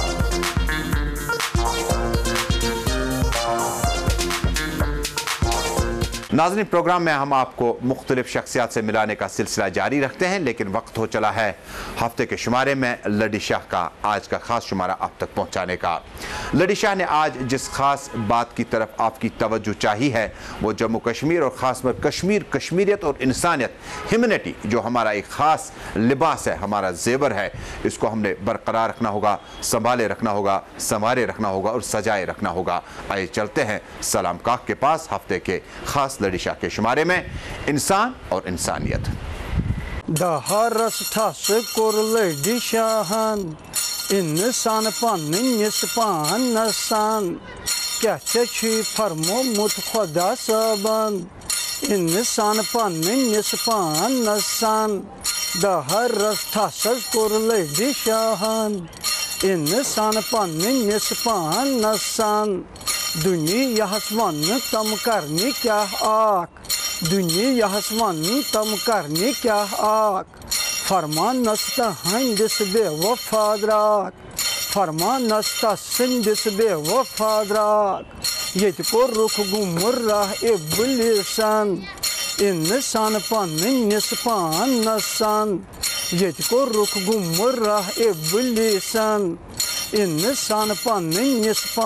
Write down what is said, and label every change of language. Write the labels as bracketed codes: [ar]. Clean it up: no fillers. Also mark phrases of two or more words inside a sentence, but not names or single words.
[ur] ناظرین، پروگرام میں ہم آپ کو مختلف شخصیات سے ملانے کا سلسلہ جاری رکھتے ہیں، لیکن وقت ہو چلا ہے ہفتے کے شمارے میں لڑی شاہ کا آج کا خاص شمارہ آپ تک پہنچانے کا. لڑی شاہ نے آج جس خاص بات کی طرف آپ کی توجہ چاہی ہے وہ جموں کشمیر اور خاص پر کشمیریت اور انسانیت، ہیومنٹی، جو ہمارا ایک خاص لباس ہے، ہمارا زیور ہے، اس کو ہم نے برقرار رکھنا ہوگا، سنبھالے رکھنا ہوگا، سنوارے رکھنا ہوگا اور سجائے رکھنا ہوگا۔ آئے چلتے ہیں سلام کاک کے پاس ہفتے کے خاص لڑی شاہ کے شمارے میں انسان اور انسانیت۔ [ks] دہرس ٹھس کور لڑی شاہن انسان پننس پانسن کیا چھ فرمومت خدا صٲبن انسان پننس پانسن دہرس ٹھس کور لڑی شاہن انسان پننس پانسن دنیاہس ون تم کرنی کیا اکھ دنیاہس ون تم کرنی کیا اکھ فرمانس تہندس بے وفا درٛاک فرمانس تسندس بے وفا درٛاک ییٚتہِ کوٚرُکھ گمراہ ابلیٖسن انسان پننس پانسن ییٚتہِ کوٚرُکھ گمراہ ابلیٖسن انسان پننس